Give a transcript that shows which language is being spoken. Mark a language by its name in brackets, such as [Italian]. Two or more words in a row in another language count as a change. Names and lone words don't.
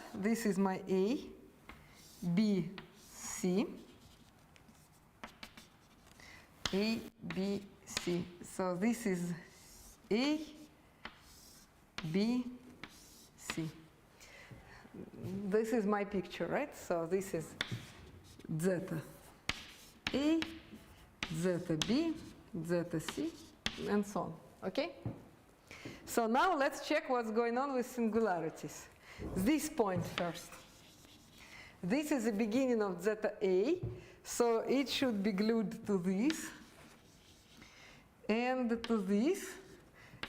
[English] This is my A, B, C, A, B, C. So this is A, B, C. This is my picture, right? So this is zeta A, zeta B, zeta C, and so on. Okay? So now let's check what's going on with singularities. This point first. This is the beginning of zeta A, so it should be glued to this and to this.